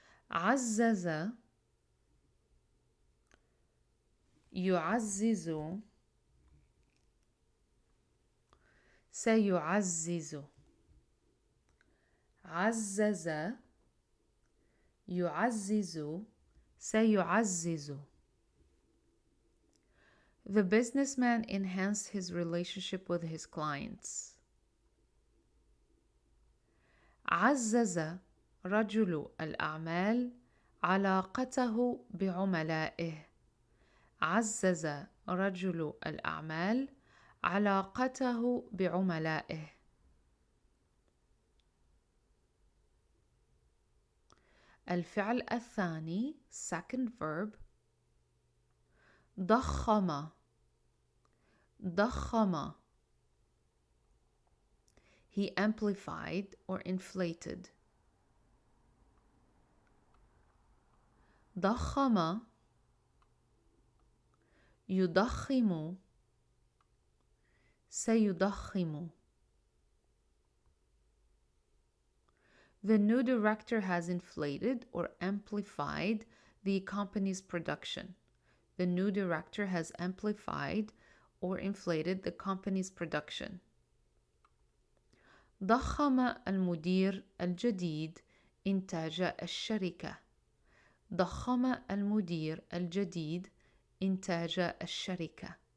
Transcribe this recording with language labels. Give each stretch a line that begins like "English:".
Arabic: عزز يعزز سيعزز عزز يعزز سيعزز.
English: The businessman enhanced his relationship with his clients.
Arabic: عزز رجل الأعمال علاقته بعملائه. عزز رجل الأعمال علاقته بعملائه. الفعل الثاني
English: second verb
Arabic: ضخم. ضخم.
English: He amplified or inflated.
Arabic: ضخم يضخم سيضخم.
English: The new director has inflated or amplified the company's production. The new director has amplified or inflated the company's production.
Arabic: ضخم المدير الجديد إنتاج الشركة. ضخم المدير الجديد إنتاج الشركة.